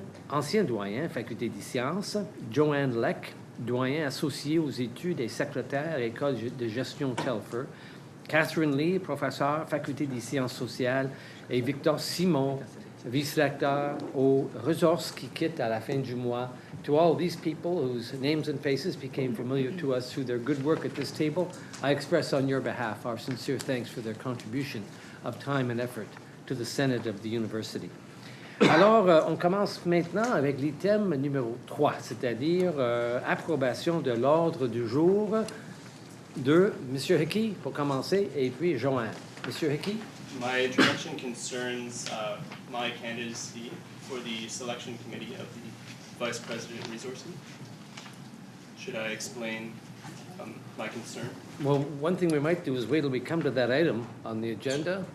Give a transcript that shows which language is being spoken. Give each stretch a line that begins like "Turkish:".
French: ancien doyen faculté des sciences, Joanne Leck, doyen associé aux études et secrétaire École de gestion Telfer, Catherine Lee, professeur faculté des sciences sociales, et Victor Simon, vice-recteur aux ressources qui quitte à la fin du mois.
English: To all these people whose names and faces became familiar to us through their good work at this table, I express on your behalf our sincere thanks for their contribution of time and effort to the Senate of the University.
French: Alors, on commence maintenant avec l'item numéro 3, c'est-à-dire approbation de l'ordre du jour de M. Hickey, pour commencer, et puis Joanne. M. Hickey?
English: My introduction concerns my candidacy for the selection committee of the Vice President Resources. Should I explain my concern? Well, one thing we might do is wait till we come to that item on the agenda.